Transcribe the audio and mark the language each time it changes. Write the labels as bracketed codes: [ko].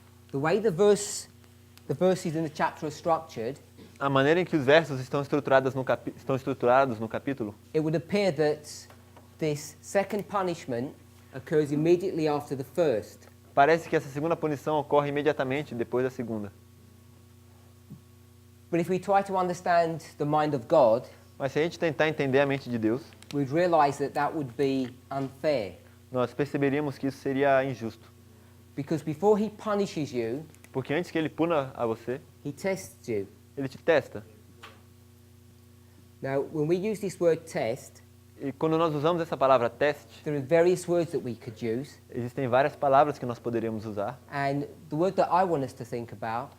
[en] The way the verses in the chapter are structured, [pt] A maneira em que os versos estão estruturados no capítulo, [en] it would appear that this second punishment occurs immediately after the first. [pt] parece que essa segunda punição ocorre imediatamente depois da segunda. [en] But if we try to understand the mind of God, [pt] Mas se a gente tentar entender a mente de Deus, [en] we'd realize that that would be unfair. [pt] nós perceberíamos que isso seria injusto. [en] Because before he punishes you, [pt] Porque antes que ele puna a você, [en] he tests you. [pt] ele te testa. [en] Now, when we use this word test, [pt] E quando nós usamos essa palavra teste, [en] there are various words that we could use. [pt] existem várias palavras que nós poderíamos usar. [en] And the word that I want us to think about